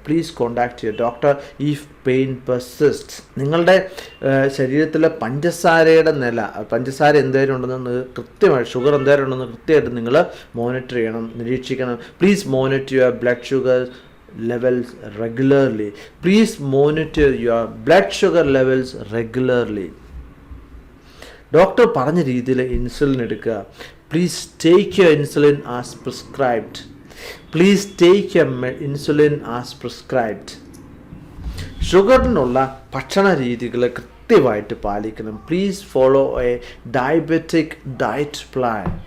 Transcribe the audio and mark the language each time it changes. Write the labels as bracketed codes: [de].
[en] Please contact your doctor if pain persist. [ml] നിങ്ങളുടെ ശരീരത്തിലെ പഞ്ചസാരയുടെ നില, പഞ്ചസാര എന്തേലും ഉണ്ടെന്ന് കൃത്യമായി, ഷുഗർ എന്തേലും ഉണ്ടെന്ന് കൃത്യമായിട്ട് നിങ്ങൾ മോണിറ്റർ ചെയ്യണം, നിരീക്ഷിക്കണം. [en] Please monitor your blood sugar levels regularly. Please monitor your blood sugar levels regularly. [ml] Doctor പറഞ്ഞ രീതിയിൽ ഇൻസുലിൻ എടുക്കുക. [en] Please take your insulin as prescribed. Please take your insulin as prescribed. [ml] ഷുഗറിനുള്ള ഭക്ഷണ രീതികൾ കൃത്യമായിട്ട് പാലിക്കണം. [en] Please follow a diabetic diet plan.